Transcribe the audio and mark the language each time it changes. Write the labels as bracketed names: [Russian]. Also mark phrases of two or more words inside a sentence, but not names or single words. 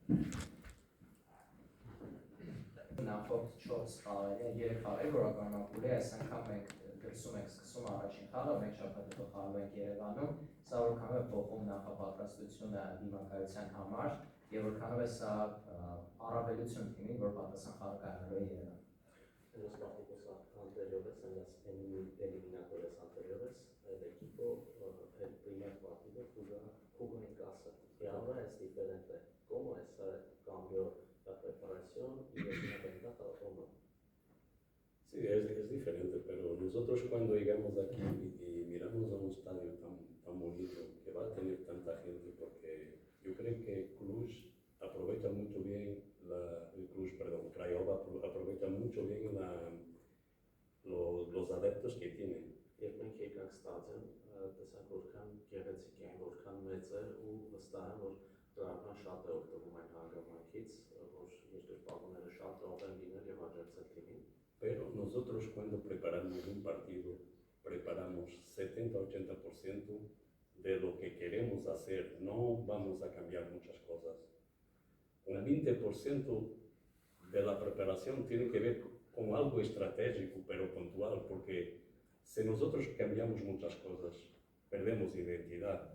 [Armenian] Նախորդ 4 խաղերը, 3 խաղեր որակավորել է, այս անգամ մենք դրսում ենք սկսում առաջին խաղը, մենք շաբաթ հետո խաղում ենք Երևանում, սա որքանով է փոխում նախապատրաստությունը դիմակայության համար եւ որքանով է սա առավելություն թիմին, որ պատասխան խաղը կայանալու է Երևանում։ [Spanish] En los partidos anteriores, en las eliminatorias anteriores, el equipo, el primer partido jugó en casa y ahora es diferente. ¿Cómo cambió la preparación y es una ventaja o no? Sí, es diferente, pero nosotros cuando llegamos aquí y miramos a un estadio tan bonito, que va a tener tanta gente, porque yo creo que Cluj aprovecha mucho bien, Craiova aprovecha mucho bien los adeptos que tienen. [Armenian] Երբ մենք եկանք ստադիոն, տեսանք որքան գեղեցիկ են, որքան մեծ է ու վստահ եմ, որ դրական շատ է օգտվում այն հանգամանքից, որ երկրպագուները շատ տող են լինել եւ աջակցել թիմին։ [Spanish] Pero nosotros cuando preparamos un partido, preparamos 70-80% de lo que queremos hacer, no vamos a cambiar muchas cosas. Un 20% de la preparación tiene que ver con algo estratégico, pero puntual, porque si nosotros cambiamos muchas cosas, perdemos identidad.